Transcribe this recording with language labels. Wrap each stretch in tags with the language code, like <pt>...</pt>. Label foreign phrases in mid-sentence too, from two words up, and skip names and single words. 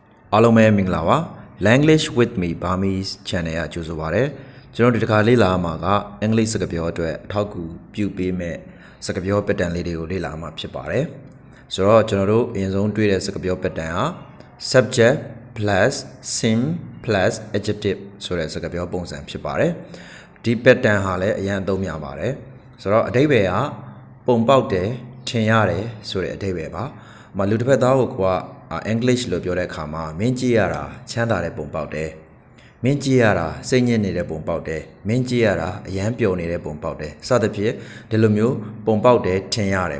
<my>အားလုံးပဲမင်္ဂလာပါ Language with me burmese channel ကကြိုဆိုပါရစေကျွန်တော်ဒီတစ်ခါလေ့လာမှာကအင်္ဂလိပ်စကားပြောအတွက်အထောက်အကူပြုပေးမဲ့စကားပြော pattern လေးတွေကိုလေ့လာ မှာဖြစ်ပါတယ်ဆိုတော့ကျွန်တော်တို့အရင်ဆုံးတွေ့တဲ့စကားပြော pattern က</my> <en>subject plus sim plus adjective</en> <my>ဆိုတဲ့စကားပြောပုံစံ ဖြစ်ပါတယ်ဒီ pattern ဟာလည်းအရင်အသုံးများပါတယ်ဆိုတော့အဓိပ္ပာယ်ကပုံပေါက်တယ်ထင်ရတယ်ဆိုတဲ့အဓိပ္ပာယ်ပါလူတစ်ဖက်သားကိုEnglish လို့ပြောတဲ့အခါမှာမင်းကြည့်ရတာချမ်းသာတဲ့ပုံပေါက်တယ်မင်းကြည့်ရတာစိတ်ညစ်နေတဲ့ပုံပေါက်တယ်မင်းကြည့်ရတာအယမ်းပျော်နေတဲ့ပုံပေါက်တယ်စသဖြင့်ဒီလိုမျိုးပုံပေါက်တယ်ထင်ရတယ်</my>